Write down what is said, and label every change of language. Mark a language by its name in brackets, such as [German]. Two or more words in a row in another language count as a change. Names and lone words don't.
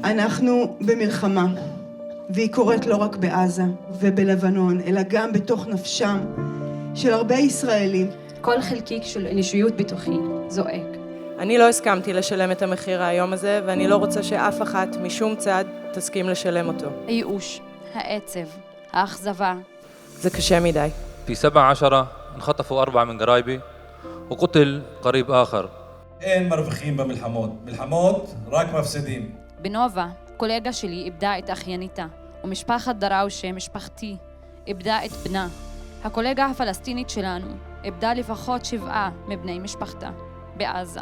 [Hebrew] אנחנו במלחמה, והיא קורית לא רק בעזה ובלבנון, אלא גם בתוך נפשם של הרבה ישראלים. כל חלקיק של אנושיות בתוכי זועק. אני לא הסכמתי לשלם את המחיר היום הזה, ואני לא רוצה שאף אחת משום צד תסכים לשלם אותו. הייאוש, העצב, האכזבה. זה קשה מדי. [Arabic] في 17 انخطفوا 4 من قرايبي وقتل قريب آخر. [Hebrew] אין מרוויחים במלחמות. מלחמות רק מפסידים. בנובה, קולגה שלי איבדה את אחייניתה, ומשפחת דראושה, משפחתי, איבדה את בנה. הקולגה הפלסטינית שלנו איבדה לפחות 7 מבני משפחתה בעזה.